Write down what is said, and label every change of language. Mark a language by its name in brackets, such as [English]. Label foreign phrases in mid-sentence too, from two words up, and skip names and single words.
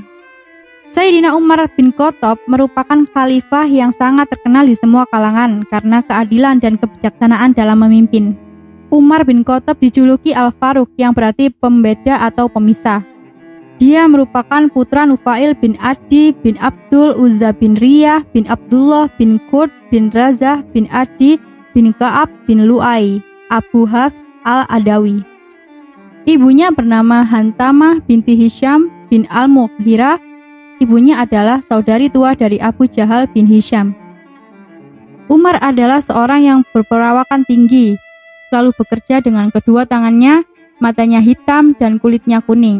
[Indonesian] Sayyidina Umar bin Khattab merupakan khalifah yang sangat terkenal di semua kalangan karena keadilan dan kebijaksanaan dalam memimpin. Umar bin Khattab dijuluki Al-Faruq yang berarti pembeda atau pemisah. Dia merupakan putra Nufail bin Adi bin Abdul Uzza bin Riyah bin Abdullah bin Qurt bin Razah bin Adi bin Ka'ab bin Lu'ai Abu Hafs al-Adawi. Ibunya bernama Hantamah binti Hisham bin Al-Mughirah. Ibunya adalah saudari tua dari Abu Jahal bin Hisham. Umar adalah seorang yang berperawakan tinggi, selalu bekerja dengan kedua tangannya, matanya hitam dan kulitnya kuning.